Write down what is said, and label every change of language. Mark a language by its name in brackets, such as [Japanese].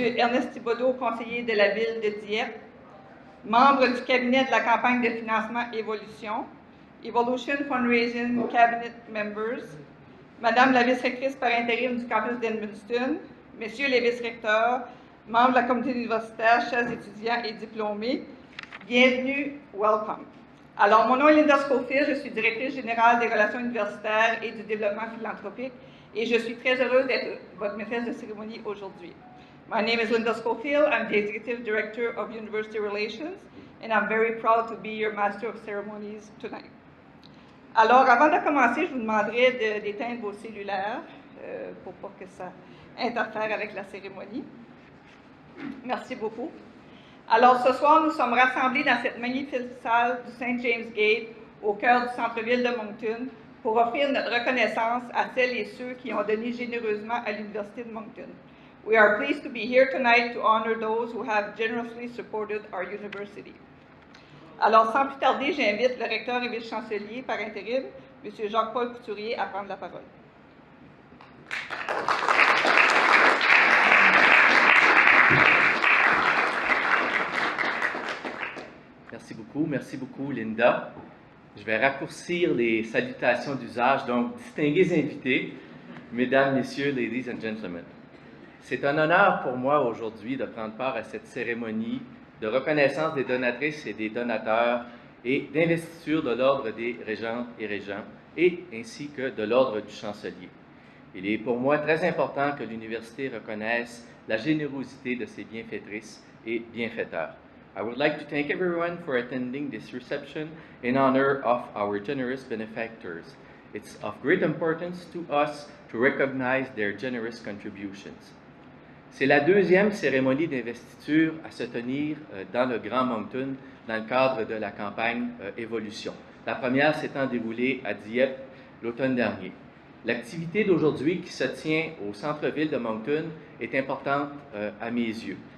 [French] Ernest Thibodeau, conseiller de la ville de Dieppe, membre du cabinet de la campagne de financement Évolution, [English] Evolution Fundraising Cabinet Members, [French] Madame la vice-rectrice par intérim du campus d'Edmundston, Messieurs les vice-recteurs, membres de la communauté universitaire, chers étudiants et diplômés, bienvenue, [English] welcome. [French] Alors, mon nom est Linda Schofield, je suis directrice générale des relations universitaires et du développement philanthropique et je suis très heureuse d'être votre maîtresse de cérémonie aujourd'hui. [English] My name is Linda Schofield. I'm the Executive Director of University Relations, and I'm very proud to be your Master of Ceremonies tonight. [French] Alors, avant de commencer, je vous demanderai d'éteindre vos cellulaires pour pas que ça interfère avec la cérémonie. Merci beaucoup. Alors, ce soir, nous sommes rassemblés dans cette magnifique salle du St. James Gate, au cœur du centre-ville de Moncton, pour offrir notre reconnaissance à celles et ceux qui ont donné généreusement à l'Université de Moncton. [English] We are pleased to be here tonight to honor those who have generously supported our university. [French] Alors, sans plus tarder, j'invite le recteur et vice-chancelier par intérim, M. Jacques-Paul Couturier, à prendre la parole. Merci beaucoup, Linda. Je vais raccourcir les salutations d'usage, donc distingués invités, mesdames, messieurs, [English] ladies and gentlemen. [French] C'est un honneur pour moi aujourd'hui de prendre part à cette cérémonie de reconnaissance des donatrices et des donateurs et d'investiture de l'Ordre des régentes et régents et ainsi que de l'Ordre du chancelier. Il est pour moi très important que l'Université reconnaisse la générosité de ses bienfaitrices et bienfaiteurs. [English] I would like to thank everyone for attending this reception in honor of our generous benefactors. It's of great importance to us to recognize their generous contributions. [French] C'est la deuxième cérémonie d'investiture à se tenir dans le Grand Moncton dans le cadre de la campagne Évolution. La première s'étant déroulée à Dieppe l'automne dernier. L'activité d'aujourd'hui qui se tient au centre-ville de Moncton est importante à mes yeux.